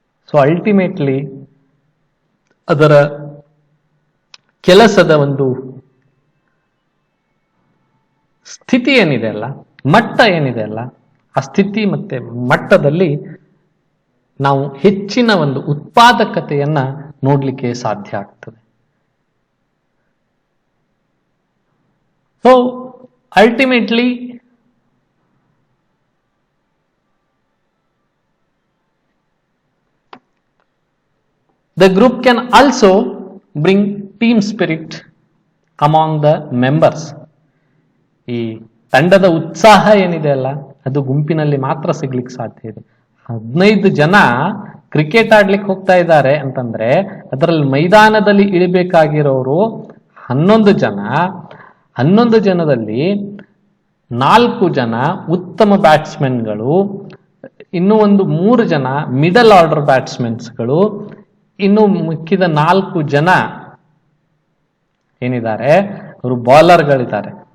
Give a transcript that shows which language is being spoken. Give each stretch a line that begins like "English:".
Kannada: So ultimately ಅದರ ಕೆಲಸದ ಒಂದು ಸ್ಥಿತಿ ಏನಿದೆ ಅಲ್ಲ, ಮಟ್ಟ ಏನಿದೆ ಅಲ್ಲ, ಆ ಸ್ಥಿತಿ ಮತ್ತೆ ಮಟ್ಟದಲ್ಲಿ ನಾವು ಹೆಚ್ಚಿನ ಒಂದು ಉತ್ಪಾದಕತೆಯನ್ನ ನೋಡ್ಲಿಕ್ಕೆ ಸಾಧ್ಯ ಆಗ್ತದೆ.
English: So ultimately the group can also bring team spirit among the members.
Kannada: ಈ ತಂಡದ ಉತ್ಸಾಹ ಏನಿದೆ ಅಲ್ಲ ಅದು ಗುಂಪಿನಲ್ಲಿ ಮಾತ್ರ ಸಿಗ್ಲಿಕ್ಕೆ ಸಾಧ್ಯ ಇದೆ. 15 ಜನ ಕ್ರಿಕೆಟ್ ಆಡ್ಲಿಕ್ಕೆ ಹೋಗ್ತಾ ಇದ್ದಾರೆ ಅಂತಂದ್ರೆ ಅದರಲ್ಲಿ ಮೈದಾನದಲ್ಲಿ ಇಳಿಬೇಕಾಗಿರೋರು 11 ಜನ. 11 ಜನದಲ್ಲಿ 4 ಜನ ಉತ್ತಮ ಬ್ಯಾಟ್ಸ್ಮನ್ಗಳು, ಇನ್ನು ಒಂದು 3 ಜನ ಮಿಡಲ್ ಆರ್ಡರ್ ಬ್ಯಾಟ್ಸ್ಮನ್ಸ್ಗಳು, ಇನ್ನು ಮಿಕ್ಕಿದ 4 ಜನ ಏನಿದ್ದಾರೆ ಅವರು ಬೌಲರ್ಗಳಿದ್ದಾರೆ.